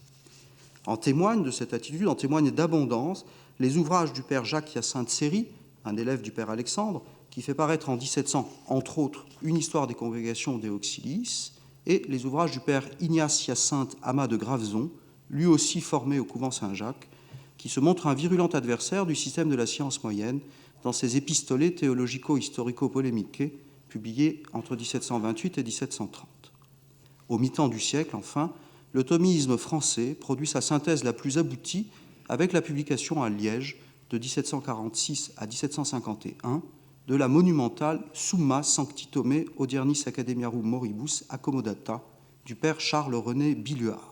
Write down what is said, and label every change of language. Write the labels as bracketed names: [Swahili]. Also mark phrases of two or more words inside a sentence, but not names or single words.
[French] En témoignent de cette attitude, en témoignent d'abondance les ouvrages du père Jacques-Hyacinthe Séry, un élève du père Alexandre, qui fait paraître en 1700, entre autres, une histoire des congrégations des Auxiliis, et les ouvrages du père Ignace-Hyacinthe Amas de Graveson, lui aussi formé au couvent Saint-Jacques, qui se montre un virulent adversaire du système de la science moyenne dans ses épistolets théologico-historico-polémiqués, publiés entre 1728 et 1730. Au mi-temps du siècle, enfin, le thomisme français produit sa synthèse la plus aboutie avec la publication à Liège de 1746 à 1751 de la monumentale Summa Sancti Thomé Odiernis Academiarum Moribus Accommodata du père Charles-René Billuart.